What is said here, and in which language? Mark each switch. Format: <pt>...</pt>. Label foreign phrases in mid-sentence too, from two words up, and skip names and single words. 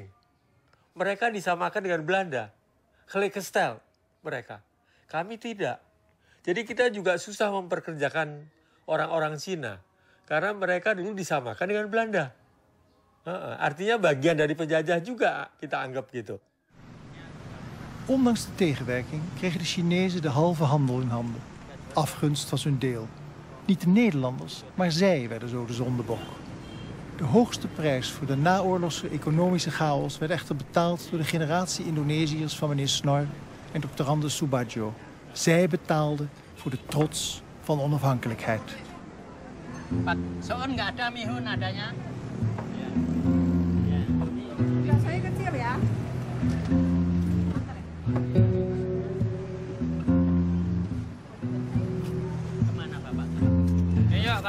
<id>Mereka disamakan dengan Belanda, gelijkgesteld mereka. Kami tidak. Jadi kita juga susah memperkerjakan orang-orang Cina. Karena mereka dulu disamakan dengan Belanda. Artinya bagian dari penjajah juga kita anggap gitu.</id> <nl>Ondanks de tegenwerking kregen de Chinezen de halve handel in handen. Afgunst was hun deel. Niet de Nederlanders, maar zij werden zo de zondebok. De hoogste prijs voor de naoorlogse economische chaos werd echter betaald door de generatie Indonesiërs van meneer Snor en Dr. Randes Subagio. Zij betaalden voor de trots van onafhankelijkheid.</nl> <id>Pak Soon nggak ada mihun adanya. Saya kecil ya. Kemana Bapak?</id>